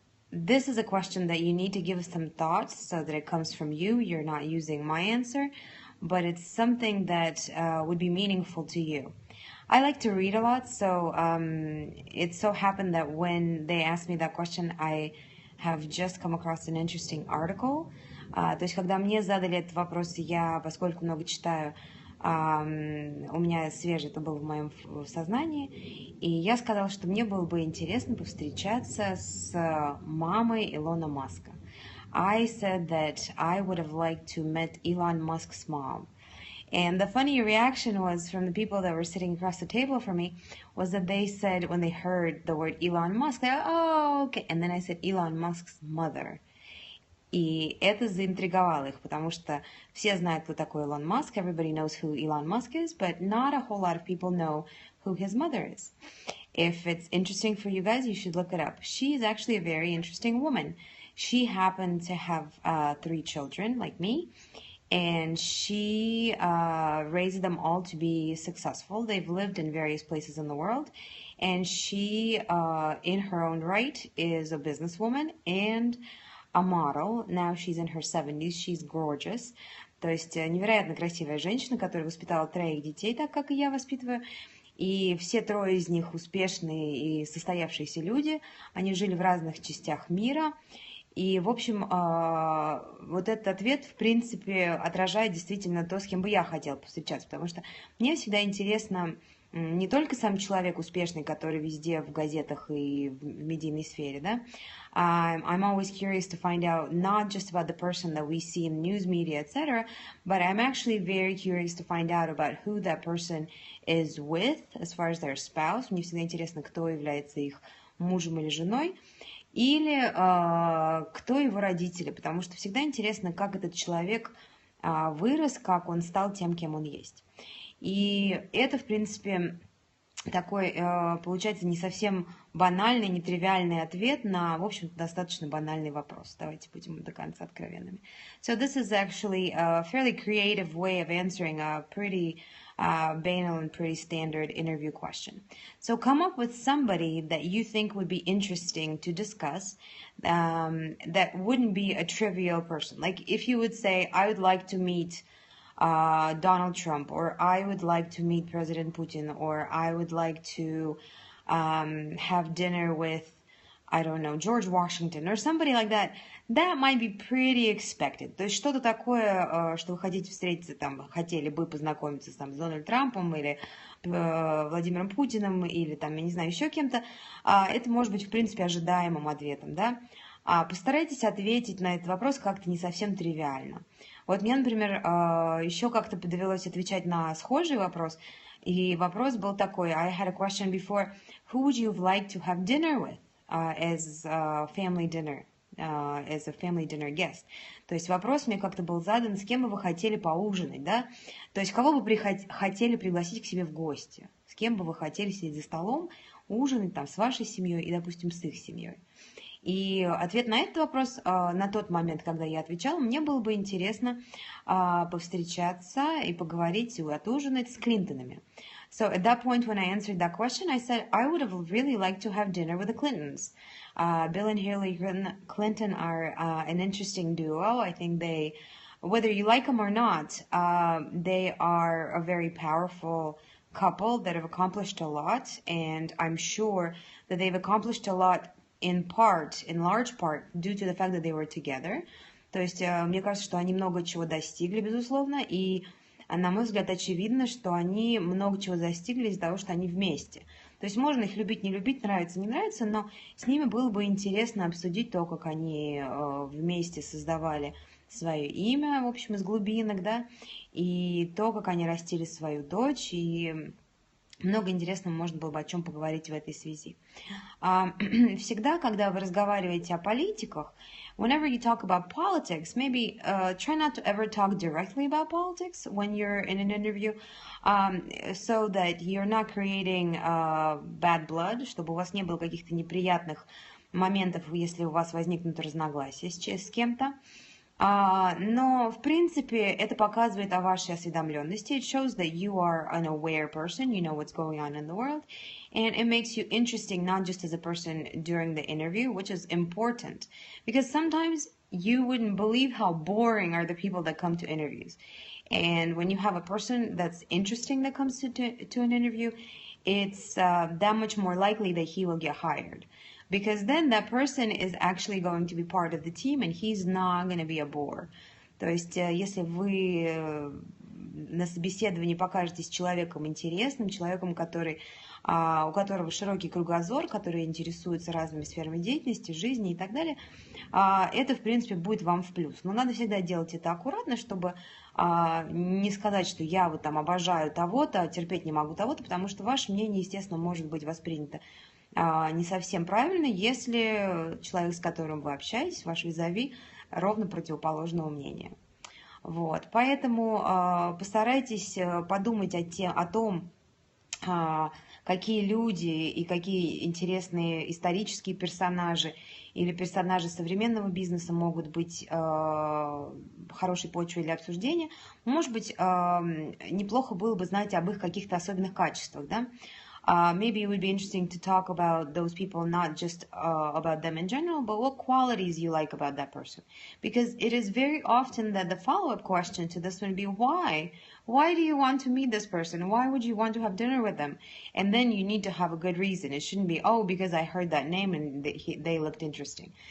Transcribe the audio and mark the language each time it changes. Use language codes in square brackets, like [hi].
[en] This is a question that you need to give some thought so that it comes from you. You're not using my answer, but it's something that would be meaningful to you. I like to read a lot, so it so happened that when they asked me that question, I have just come across an interesting article. [ru] То есть, когда мне задали этот вопрос, я, поскольку много читаю, у меня свежий это был в моем сознании, и я сказала, что мне было бы интересно повстречаться с мамой Илона Маска. [en] I said that I would have liked to meet Elon Musk's mom. And the funny reaction was from the people that were sitting across the table from me was that they said when they heard the word Elon Musk, they oh, okay. And then I said Elon Musk's mother. [ru] И это заинтриговало их, потому что все знают, кто такой Илон Маск. [en] Everybody knows who Elon Musk is, but not a whole lot of people know who his mother is. If it's interesting for you guys, you should look it up. She is actually a very interesting woman. She happened to have 3 children, like me, and she raised them all to be successful. They've lived in various places in the world, and she, in her own right, is a businesswoman and a model. Now she's in her 70s. She's gorgeous. [ru] То есть невероятно красивая женщина, которая воспитала 3 детей, так как и я воспитываю. И все 3 из них успешные и состоявшиеся люди. Они жили в разных частях мира. И, в общем, вот этот ответ, в принципе, отражает действительно то, с кем бы я хотела повстречаться. Потому что мне всегда интересно не только сам человек успешный, который везде в газетах и в медийной сфере, да. [en] I'm always curious to find out not just about the person that we see in news media, etc., but I'm actually very curious to find out about who that person is with, as far as their spouse. [ru] Мне всегда интересно, кто является их мужем или женой, или кто его родители, потому что всегда интересно, как этот человек вырос, как он стал тем, кем он есть. И это, в принципе, такой, получается, не совсем банальный, нетривиальный ответ на, в общем-то, достаточно банальный вопрос. Давайте будем до конца откровенными. [en] So this is actually a fairly creative way of answering a pretty banal and pretty standard interview question. So come up with somebody that you think would be interesting to discuss, that wouldn't be a trivial person. Like if you would say, I would like to meet Donald Trump, or I would like to meet President Putin, or I would like to have dinner with, I don't know, George Washington, or somebody like that, that might be pretty expected. [ru] То есть что-то такое, что вы хотите встретиться, там, хотели бы познакомиться там, с Дональдом Трампом, или Владимиром Путиным, или там, я не знаю, еще кем-то, это может быть, в принципе, ожидаемым ответом, да. Постарайтесь ответить на этот вопрос как-то не совсем тривиально. Вот мне, например, еще как-то довелось отвечать на схожий вопрос, и вопрос был такой, [en] I had a question before, who would you like to have dinner with as a family dinner, as a family dinner guest? [ru] То есть вопрос мне как-то был задан, с кем бы вы хотели поужинать, да? То есть кого бы хотели пригласить к себе в гости, с кем бы вы хотели сидеть за столом, ужинать там с вашей семьей и, допустим, с их семьей. И ответ на этот вопрос на тот момент, когда я отвечала, мне было бы интересно повстречаться и поговорить и отужинать с Клинтонами. [en] So at that point when I answered that question, I said I would have really liked to have dinner with the Clintons. Bill and Hillary Clinton are an interesting duo. I think they, whether you like them or not, they are a very powerful couple that have accomplished a lot, and I'm sure that they've accomplished a lot in large part, due to the fact that they were together. [ru] То есть, мне кажется, что они много чего достигли, безусловно, и на мой взгляд, очевидно, что они много чего достигли из-за того, что они вместе. То есть можно их любить, не любить, нравится, не нравится, но с ними было бы интересно обсудить то, как они вместе создавали свое имя, в общем, из глубинок, да, и то, как они растили свою дочь, и много интересного можно было бы о чем поговорить в этой связи. Всегда, когда вы разговариваете о политиках, [en] whenever you talk about politics, maybe try not to ever talk directly about politics when you're in an interview, so that you're not creating bad blood, [ru] чтобы у вас не было каких-то неприятных моментов, если у вас возникнут разногласия с кем-то. Но, в принципе, это показывает о вашей осведомленности. [en] It shows that you are an aware person, you know what's going on in the world, and it makes you interesting not just as a person during the interview, which is important, because sometimes you wouldn't believe how boring are the people that come to interviews. And when you have a person that's interesting that comes to an interview, it's that much more likely that he will get hired. Because then that person is actually going to be part of the team and he's not going to be a bore. [ru] То есть, если вы на собеседовании покажетесь человеком интересным, человеком, который, у которого широкий кругозор, который интересуется разными сферами деятельности, жизни и так далее, это, в принципе, будет вам в плюс. Но надо всегда делать это аккуратно, чтобы не сказать, что я вот там обожаю того-то, терпеть не могу того-то, потому что ваше мнение, естественно, может быть воспринято не совсем правильно, если человек, с которым вы общаетесь, ваш визави, ровно противоположного мнения. Вот. Поэтому постарайтесь подумать о том, какие люди и какие интересные исторические персонажи или персонажи современного бизнеса могут быть хорошей почвой для обсуждения. Может быть, неплохо было бы знать об их каких-то особенных качествах, да? [en] Maybe it would be interesting to talk about those people, not just about them in general, but what qualities you like about that person. Because it is very often that the follow-up question to this would be, why? Why do you want to meet this person? Why would you want to have dinner with them? And then you need to have a good reason. It shouldn't be, oh, because I heard that name and they looked interesting.